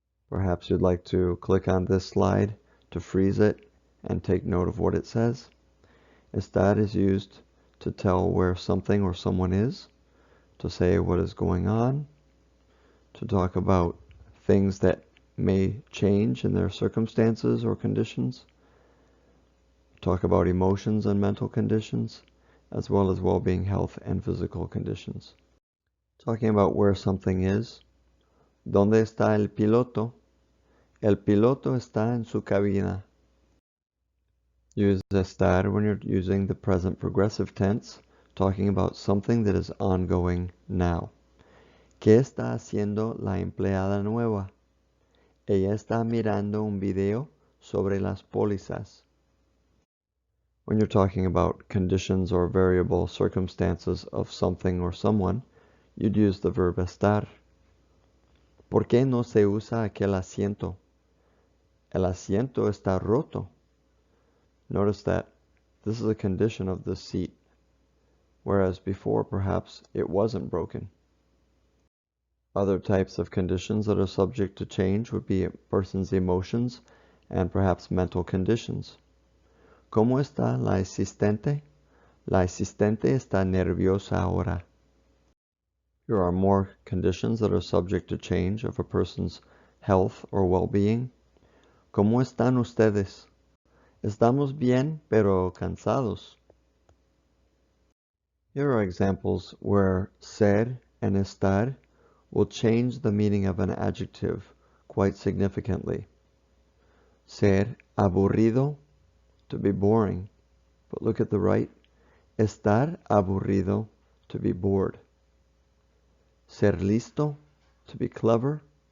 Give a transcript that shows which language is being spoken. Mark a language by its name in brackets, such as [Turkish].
[English] Perhaps you'd like to click on this slide to freeze it and take note of what it says. Estar is used to tell where something or someone is, to say what is going on, to talk about things that may change in their circumstances or conditions, talk about emotions and mental conditions, as well as well-being, health, and physical conditions. Talking about where something is. [Spanish] ¿Dónde está el piloto? El piloto está en su cabina. [English] Use estar when you're using the present progressive tense, talking about something that is ongoing now. [Spanish] ¿Qué está haciendo la empleada nueva? Ella está mirando un video sobre las pólizas. [English] When you're talking about conditions or variable circumstances of something or someone, you'd use the verb estar. [Spanish] ¿Por qué no se usa aquel asiento? El asiento está roto. [English] Notice that this is a condition of the seat, whereas before perhaps it wasn't broken. Other types of conditions that are subject to change would be a person's emotions and perhaps mental conditions. [Spanish] ¿Cómo está la asistente? La asistente está nerviosa ahora. [English] Here are more conditions that are subject to change of a person's health or well-being. [Spanish] ¿Cómo están ustedes? Estamos bien, pero cansados. [English] Here are examples where ser and estar will change the meaning of an adjective quite significantly. Ser aburrido, to be boring. But look at the right. Estar aburrido, to be bored. Ser listo, to be clever.